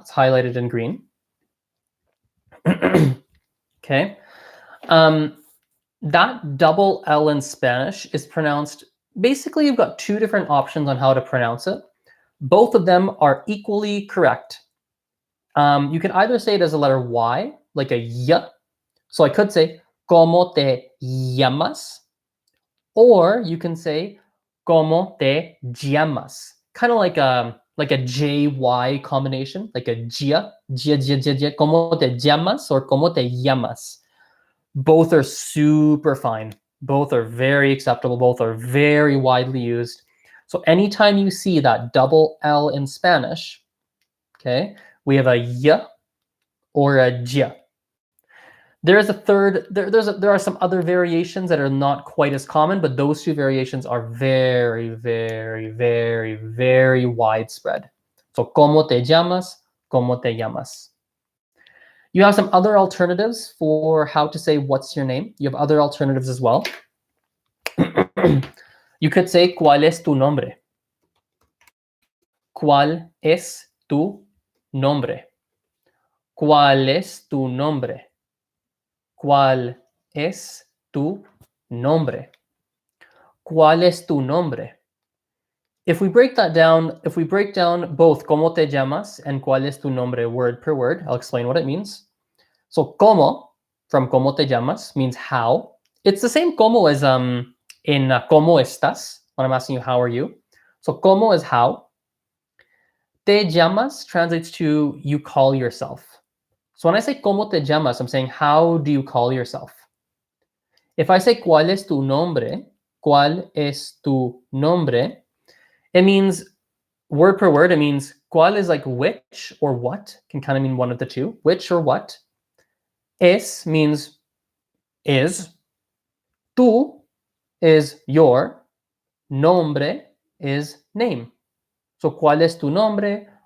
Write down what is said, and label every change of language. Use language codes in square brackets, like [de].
[en] It's highlighted in green. Okay. That double L in Spanish is pronounced, basically you've got two different options on how to pronounce it. Both of them are equally correct. You can either say it as a letter Y, like a Y. So I could say, [es] ¿Cómo te llamas? [en] Or you can say, ¿Cómo te llamas? Kind of like a JY combination, like a Gia, [es] ¿Cómo te llamas? [en] Or [es] ¿Cómo te llamas? [en] Both are super fine. Both are very acceptable. Both are very widely used. So anytime you see that double L in Spanish, okay, we have a Y or a J. There is a third, there are some other variations that are not quite as common, but those two variations are very, very, very, very widespread. So, [es] ¿Cómo te llamas? ¿Cómo te llamas? [en] You have some other alternatives for how to say what's your name. You have other alternatives as well. You could say, [es] ¿Cuál es tu nombre? ¿Cuál es tu nombre? ¿Cuál es tu nombre? ¿Cuál es tu nombre? ¿Cuál es tu nombre? [en] If we break down both [es] ¿Cómo te llamas? And ¿Cuál es tu nombre? [en] Word per word, I'll explain what it means. So ¿Cómo? From [es] ¿Cómo te llamas? [en] Means how. It's the same ¿Cómo as in [es] ¿Cómo estás? [en] When I'm asking you how are you. So ¿Cómo is how. Te llamas translates to you call yourself. So when I say [es] ¿Cómo te llamas? [en] I'm saying how do you call yourself? If I say [es] ¿Cuál es tu nombre? ¿Cuál es tu nombre? [en] It means, word per word, it means ¿cuál is like which or what, can kind of mean one of the two, which or what. Es means is. Tu is your. Nombre is name. So [es] ¿cuál es tu nombre?